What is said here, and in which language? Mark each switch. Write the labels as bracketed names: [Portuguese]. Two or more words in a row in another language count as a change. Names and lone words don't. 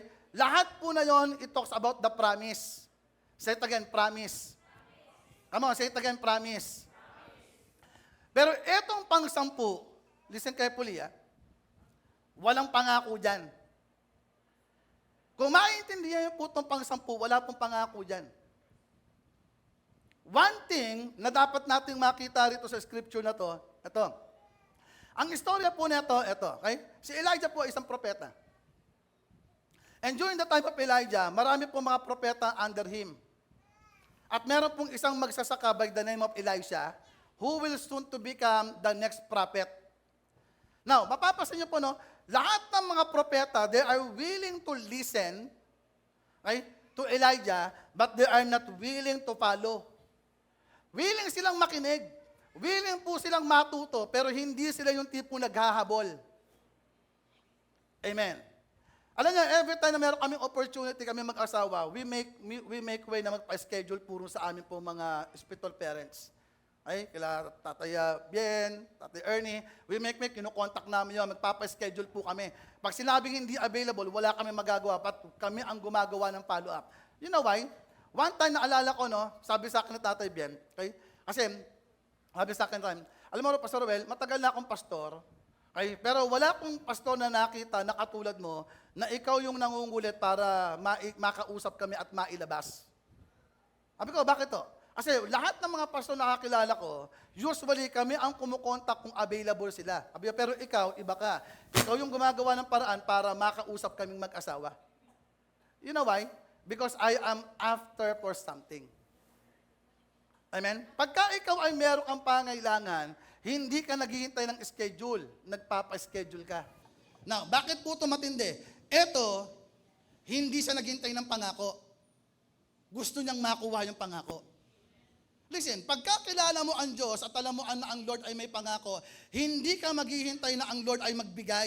[Filipino] Lahat po na yon, [English] it talks about the promise. Say it again, promise. Come on, say it again, promise. [Filipino] Pero etong pang-sampu, [English] listen carefully [Filipino] walang pangako dyan. Kung maintindihan niyo po itong pang-sampu, wala pong pangako dyan. [English] One thing [Filipino] na dapat nating makita rito sa scripture na to, ito. Ang istorya po nito, ito. Okay? Si Elijah po ay isang propeta. [English] And during the time of Elijah, [Filipino] marami po mga propeta [English] under him. [Filipino] At meron pong isang magsasaka [English] by the name of Elisha, who will soon to become the next prophet. Now, [Filipino] mapapasin niyo po, no, lahat ng mga propeta, [English] they are willing to listen, okay, to Elijah, but they are not willing to follow. [Filipino] Willing silang makinig, willing po silang matuto, pero hindi sila yung tipo naghahabol. Amen. Alam niyo, [English] every time [Filipino] na meron kaming opportunity kami mag-asawa, [English] we make way [Filipino] na magpa-schedule puro sa amin po mga [English] spiritual parents. [Filipino] Ay, kila Tatay Bien, Tatay Ernie, [English] we make, [Filipino] kinukontak namin yun, magpapa-schedule po kami. Pag sinabing hindi available, wala kami magagawa, but kami ang gumagawa ng follow-up. [English] You know why? [Filipino] One time naalala ko, no, sabi sa akin ng Tatay Bien, okay? Kasi, sabi sa akin, alam mo, Pastor Ruel, matagal na akong pastor, okay? Pero wala akong pastor na nakita na katulad mo, na ikaw yung nangungulit para makausap kami at mailabas. Sabi ko, bakit to? Kasi lahat ng mga pastor na nakakilala ko, usually kami ang kumukontak kung available sila. Sabi ko, pero ikaw, iba ka. Ikaw yung gumagawa ng paraan para makausap kaming mag-asawa. [English] You know why? Because I am after for something. Amen? [Filipino] Pagka ikaw ay meron kang pangailangan, hindi ka naghihintay ng schedule, nagpapa-schedule ka. Now, bakit po ito matindi? Ito, hindi siya naghintay ng pangako. Gusto niyang makuha yung pangako. Listen, pagka kilala mo ang Diyos at alam mo na ang Lord ay may pangako, hindi ka maghihintay na ang Lord ay magbigay.